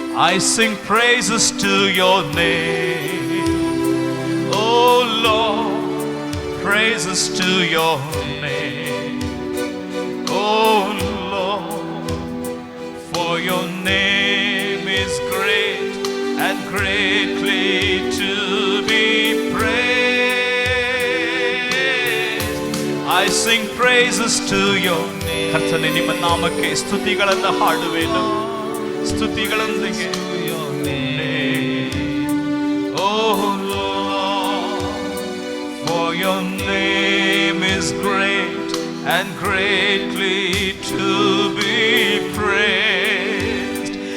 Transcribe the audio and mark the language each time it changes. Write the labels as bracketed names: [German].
[English] I sing praises to your name, oh Lord, praises to your name, oh Lord, for your name is great and greatly to be praised. I sing praises to your name. [Kannada] ಕರ್ತನೇ, ನಿಮ್ಮ ನಾಮಕ್ಕೆ ಸ್ತುತಿಗಳನ್ನು ಹಾಡುವೆನು, ಸ್ತುತಿಗಳೊಂದಿಗೆ. [English] Oh Lord, for your name is great and greatly to be praised.